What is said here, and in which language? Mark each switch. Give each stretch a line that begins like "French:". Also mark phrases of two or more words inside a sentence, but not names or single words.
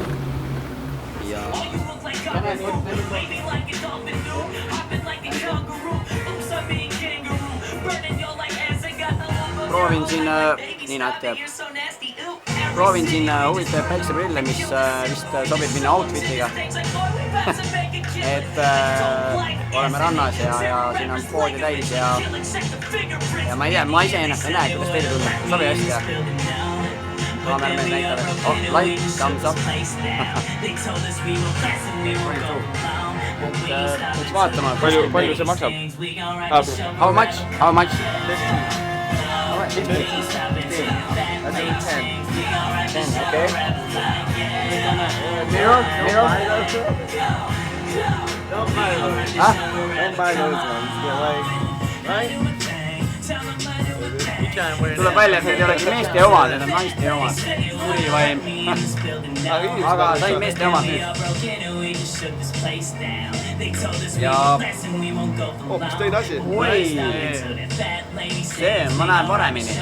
Estonian: Ja proovin siin huvitav päikseprille, mis vist sobib minna outfitiga. Et oleme rannas ja siin on poodi täis ja ma ei tea, ma ise ennast ei näe, kuidas teile tunda. Sobi hästi ja kaamermees näitab, et
English: like, thumbs up.
Estonian: Eks vaatama. Palju see maksab?
English: How much? 10, okay. Mirror? Don't buy those. Huh? Don't buy those ones. They're like, right?
Estonian: Tuleb välja, et need ei olegi meeste omad, need on naiste omad. Kurivaim. Aga sain meeste omad nüüd. Ja Hoopis teine asi. See, ma näen paremini.